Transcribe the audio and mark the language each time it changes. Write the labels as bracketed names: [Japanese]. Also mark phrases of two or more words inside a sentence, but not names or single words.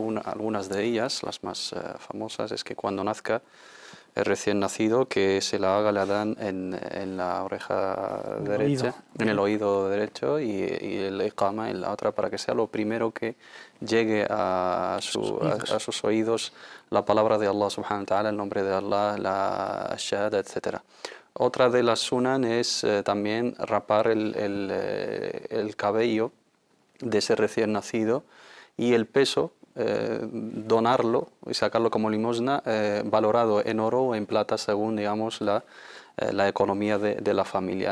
[Spanish] Algunas de ellas, las más famosas, es que cuando nazca el recién nacido, que se la haga, la dan en la oreja derecha, en el oído derecho, y el iqama en la otra, para que sea lo primero que llegue a sus oídos la palabra de Allah [Arabic] سبحانه وتعالى, [Spanish] el nombre de Allah, la shahada, etc. Otra de las sunan es también rapar el cabello de ese recién nacido y el peso, donarlo y sacarlo como limosna, valorado en oro o en plata según, digamos, la economía de la familia.